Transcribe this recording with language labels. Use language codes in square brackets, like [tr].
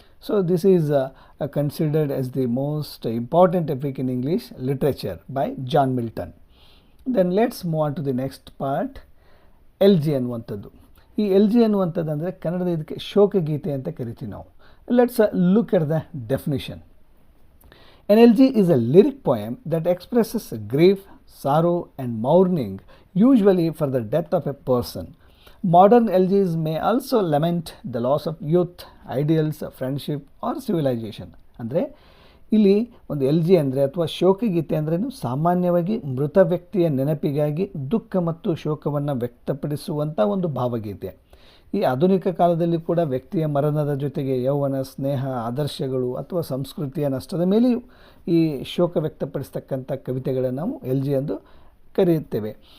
[en] So this is considered as the most important epic in English literature by John Milton. Then let's move on to the next part, elegy ಅನ್ನುವಂಥದ್ದು. [kn] ಈ LG ಅನ್ನುವಂಥದ್ದು ಅಂದರೆ ಕನ್ನಡದ ಇದಕ್ಕೆ ಶೋಕಗೀತೆ ಅಂತ ಕರಿತೀವಿ ನಾವು. [en] Let's look at the definition. An elegy is a lyric poem that expresses grief, sorrow and mourning, usually for the death of a person. Modern elegies may also lament the loss of youth, ideals, friendship or civilization. [kn] ಅಂದರೆ ಇಲ್ಲಿ ಒಂದು LG ಅಂದರೆ ಅಥವಾ ಶೋಕಗೀತೆ ಅಂದ್ರೇನು, ಸಾಮಾನ್ಯವಾಗಿ ಮೃತ ವ್ಯಕ್ತಿಯ ನೆನಪಿಗಾಗಿ ದುಃಖ ಮತ್ತು ಶೋಕವನ್ನು ವ್ಯಕ್ತಪಡಿಸುವಂಥ ಒಂದು ಭಾವಗೀತೆ. ಈ ಆಧುನಿಕ ಕಾಲದಲ್ಲಿ ಕೂಡ ವ್ಯಕ್ತಿಯ ಮರಣದ ಜೊತೆಗೆ ಯೌವನ, ಸ್ನೇಹ, ಆದರ್ಶಗಳು ಅಥವಾ ಸಂಸ್ಕೃತಿಯ ನಷ್ಟದ ಮೇಲೆಯೂ ಈ ಶೋಕ ವ್ಯಕ್ತಪಡಿಸ್ತಕ್ಕಂಥ ಕವಿತೆಗಳನ್ನು ನಾವು ಎಲ್ಜಿ ಎಂದು ಕರೆಯುತ್ತೇವೆ.